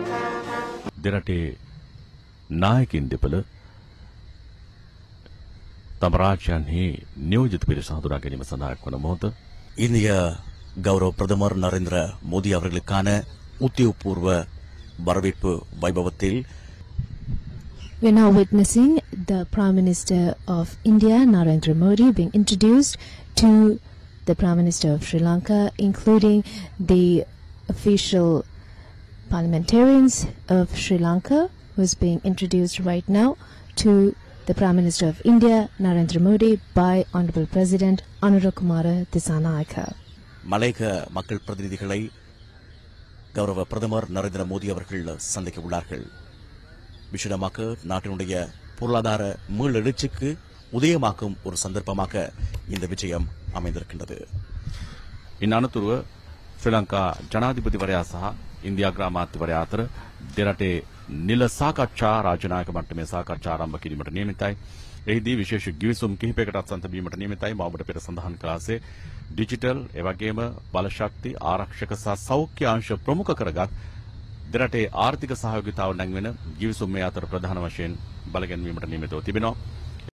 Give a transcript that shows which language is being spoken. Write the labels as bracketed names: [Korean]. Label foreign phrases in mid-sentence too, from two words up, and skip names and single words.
[Sinhala] දෙරටේ නායකින් දෙපළ තම රාජ්‍යයන්හි නියෝජිත පිරිස හඳුනා ගැනීම සඳහා එක්වන මොහොත [Tamil] இந்திய கௌரவ பிரதமர் நரேந்திர மோடி அவர்களுக்கான உத்தியோகபூர்வ வரவேற்பு வைபவத்தில் [English] We're now witnessing the Prime Minister of India, Narendra Modi, being introduced to the Prime Minister of Sri Lanka, including the official parliamentarians of Sri Lanka, who is being introduced right now to the Prime Minister of India, Narendra Modi, by Honorable President Anura Kumara Dissanayaka. [Tamil] மலையக மக்கள் பிரதிநிதிகளை கௌரவ பிரதமர் நரேந்திர மோடி அவர்கள் சந்திக்க உள்ளார்கள். விசேடமாக நாட்டினுடைய பொருளாதார மீளெழுச்சிக்கு உதயமாக்கும் ஒரு சந்தர்ப்பமாக இந்த விஜயம் அமைந்திருக்கின்றது. [Sinhala] ඉන් අනතුරුව ශ්‍රී ලංකා ජනාධිපතිවරයා සහ ඉන්දියා අග්‍රාමාත්‍යවරයා අතර දෙරටේ නිල සාකච්ඡා රාජනායක මට්ටමේ සාකච්ඡා ආරම්භ කිරීමට නියමිතයි. එහිදී විශේෂ ගිවිසුම් කිහිපයකටත් සම්බන්ධ වීමට නියමිතයි. මවබට පෙර සඳහන් කළාසේ ඩිජිටල් එවැගේම බලශක්ති ආරක්ෂක සහ සෞඛ්‍ය අංශ ප්‍රමුඛ කරගත් දෙරටේ ආර්ථික සහයෝගිතාව නැංවෙන ගිවිසුම් මේ අතර ප්‍රධාන වශයෙන් බලගැන්වීමට නියමිතව තිබෙනවා.